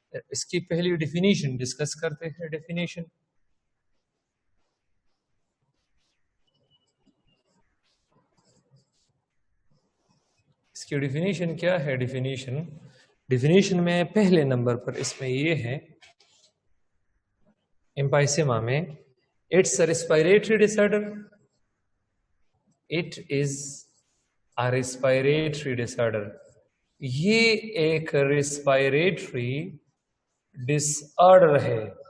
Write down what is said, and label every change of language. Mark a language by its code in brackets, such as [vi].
[ur] اس کی پہلی definition discuss کرتے ہیں. ڈیفینیشن اس کی ڈیفینیشن کیا ہے؟ ڈیفینیشن میں پہلے نمبر پر اس میں یہ ہے ایمفائسیما میں [en] It's a respiratory disorder. It is a respiratory disorder. [ur] یہ ایک ریسپائریٹری ڈس آرڈر ہے.